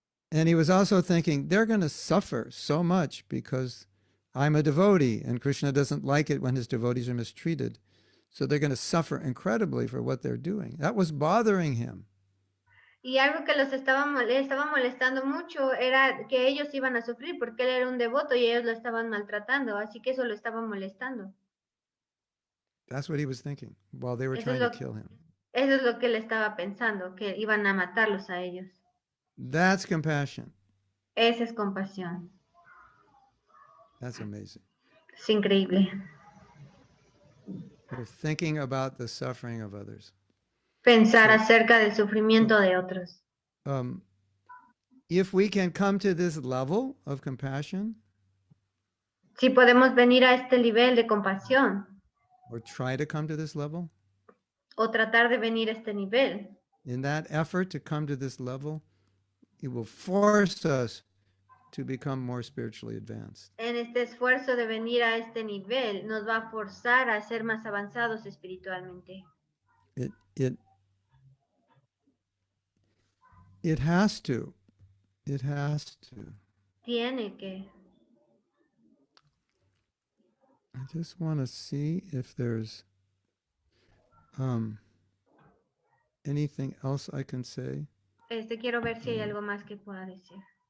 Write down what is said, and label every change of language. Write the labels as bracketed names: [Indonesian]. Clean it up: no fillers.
[English] And he was also thinking, they're going to suffer so much because I'm a devotee, and Krishna doesn't like it when his devotees are mistreated. So they're going to suffer incredibly for what they're doing. That was bothering him. [Spanish] Y algo que le estaba molestando mucho era que ellos iban a sufrir porque él era un devoto y ellos lo estaban maltratando. Así que eso lo estaba molestando. [English] That's what he was thinking while they were [Spanish] Eso es [English] trying to [Spanish] lo- [English] kill him. [Spanish] Eso es lo que él estaba pensando, que iban a matarlos a ellos. [English] That's compassion. [Spanish] Esa es compasión. [English] That's amazing. [Spanish] Es increíble. [English] We're thinking about the suffering of others. [Spanish] Pensar Sí. acerca del sufrimiento de otros. [English] If we can come to this level of compassion, [Spanish] Si podemos venir a este nivel de compasión [English] or try to come to this level, [Spanish] o tratar de venir a este nivel, [English] in that effort to come to this level, it will force us to become more spiritually advanced. [Spanish] en este esfuerzo de venir a este nivel, nos va a forzar a ser más avanzados espiritualmente. [English] It has to. It has to. [Spanish] Tiene que. [English] I just want to see if there's anything else I can say. [Spanish] Quiero ver si hay algo más que pueda decir.